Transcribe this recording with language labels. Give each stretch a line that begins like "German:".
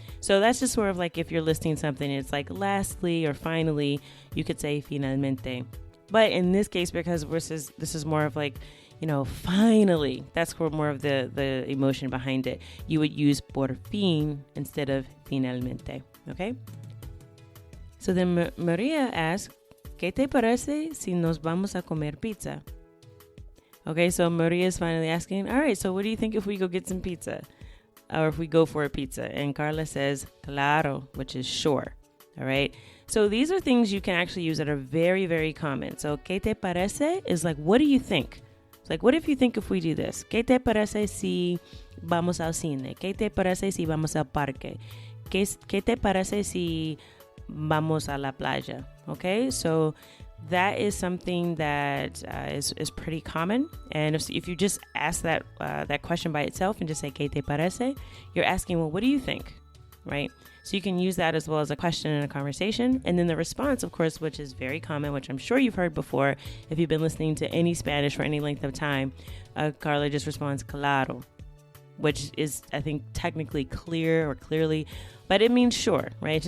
English: So that's just sort of like if you're listing something, it's like lastly or finally, you could say finalmente. But in this case, because this is more of like, finally, that's more of the emotion behind it. You would use por fin instead of finalmente, okay? So then Maria asks,
Spanish: ¿qué te parece si nos vamos a comer pizza?
English: Okay, so Maria is finally asking, all right, so what do you think if we go get some pizza? Or if we go for a pizza? And Carla says, claro, which is sure. All right. So these are things you can actually use that are very, very common. So,
Spanish: ¿qué te parece?
English: Is like, what do you think? It's like, what if you think if we do this?
Spanish: ¿Qué te parece si vamos al cine? ¿Qué te parece si vamos al parque? ¿Qué te parece si vamos a la playa?
English: Okay, so that is something that is pretty common. And if you just ask that question by itself and just say,
Spanish: ¿qué te parece?
English: You're asking, well, what do you think? Right? So you can use that as well as a question in a conversation. And then the response, of course, which is very common, which I'm sure you've heard before if you've been listening to any Spanish for any length of time, Carla just responds, claro, which is, I think, technically clear or clearly, but it means sure, right?